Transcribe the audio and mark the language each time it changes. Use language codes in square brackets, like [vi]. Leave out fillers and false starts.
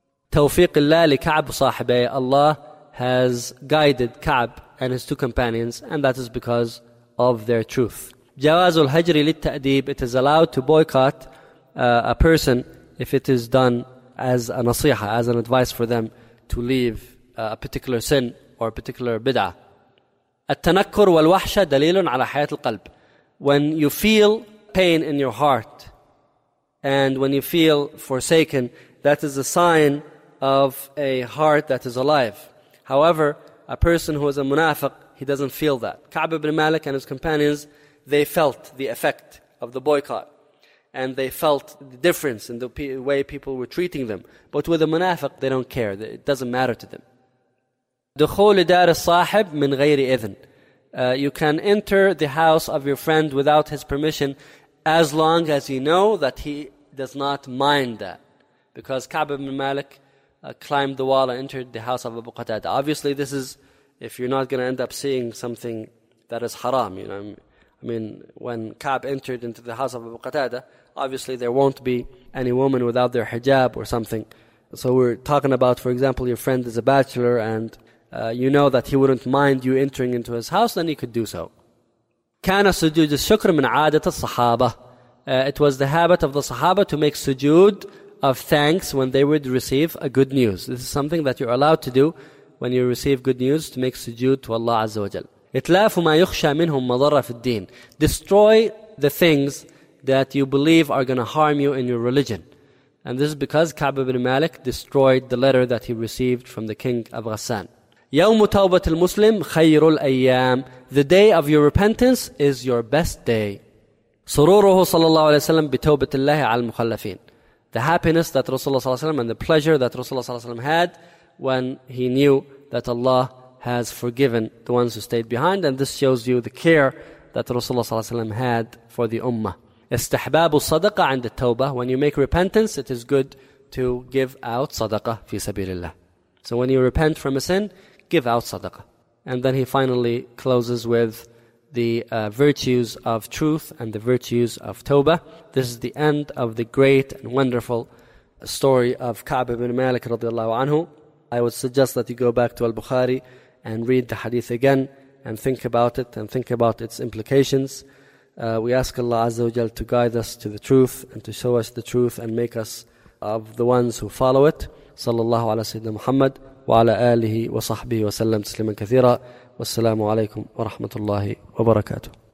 [ar] Tawfiq Allah li Ka'b sahibay. [en] Allah has guided Ka'b and his two companions, and that is because of their truth. [ar] جواز الهجر للتأديب. [en] It is allowed to boycott a person if it is done as a nasiha, as an advice for them to leave a particular sin or a particular bid'ah. [ar] التنكر والوحشة دليل على حياة القلب. [en] When you feel pain in your heart and when you feel forsaken, that is a sign of a heart that is alive. However, a person who is a munafiq, he doesn't feel that. Ka'b ibn Malik and his companions, they felt the effect of the boycott. And they felt the difference in the way people were treating them. But with a munafiq, they don't care. It doesn't matter to them. [ar] دخول دار الصاحب من غير إذن. [en] You can enter the house of your friend without his permission as long as he know that he does not mind that. Because Ka'b ibn Malik climbed the wall and entered the house of Abu Qatada. Obviously, this is if you're not going to end up seeing something that is haram. You know, I mean, when Ka'b entered into the house of Abu Qatada, obviously there won't be any woman without their hijab or something. So we're talking about, for example, your friend is a bachelor and you know that he wouldn't mind you entering into his house, then he could do so. [ar] كان سجود الشكر من عادة الصحابة. [en] It was the habit of the Sahaba to make sujood of thanks when they would receive a good news. This is something that you're allowed to do when you receive good news, to make sujood to Allah Azza wa Jal. [ar] إتلاف ما يخشى منهم مضرة في الدين. [en] Destroy the things that you believe are going to harm you in your religion. And this is because Ka'b ibn Malik destroyed the letter that he received from the king of Ghassan. [ar] يوم توبة المسلم خير الأيام. [en] The day of your repentance is your best day. [ar] سروره صلى الله عليه وسلم بتوبة الله على المخلفين. [en] The happiness that Rasulullah صلى الله عليه وسلم and the pleasure that Rasulullah صلى الله عليه وسلم had when he knew that Allah has forgiven the ones who stayed behind. And this shows you the care that Rasulullah صلى الله عليه وسلم had for the ummah. [ar] استحباب الصدقة عند التوبة. [en] When you make repentance, it is good to give out [ar] صدقة في سبيل الله. [en] So when you repent from a sin, give out sadaqah. And then he finally closes with the virtues of truth and the virtues of tawbah. This is the end of the great and wonderful story of Ka'b ibn Malik radiallahu anhu. I would suggest that you go back to al-Bukhari and read the hadith again and think about it and think about its implications. We ask Allah Azza wa Jal to guide us to the truth and to show us the truth and make us of the ones who follow it. [ar] صلى الله على سيدنا محمد وعلى آله وصحبه وسلم تسليما كثيرا والسلام عليكم ورحمة الله وبركاته.